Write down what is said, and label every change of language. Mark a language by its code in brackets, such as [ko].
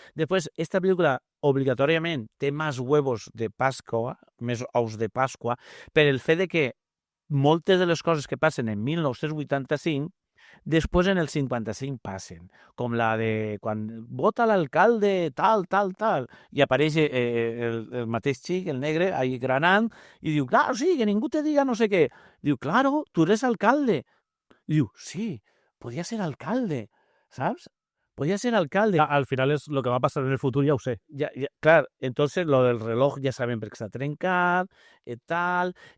[es] Después, esta película obligatoriamente [ca] té [es] más huevos de Pasqua, [ca] més ous de Pasqua, per el fet de que moltes de les coses que passen en 1985 després en el 55 passen, com la de quan vota l'alcalde tal, i apareix el mateix xic, el negre, ahí granant, i diu, claro, sí, que ningú te diga no sé què. [es] Diu, claro, tú eres alcalde. Diu, sí, podía ser alcalde, ¿sabes? Podía ser alcalde. [ca] Al final és el que va passar en el futur, ja ho sé. Clar, entonces [es] lo del reloj [ca] ja sabem perquè està trencat, tal.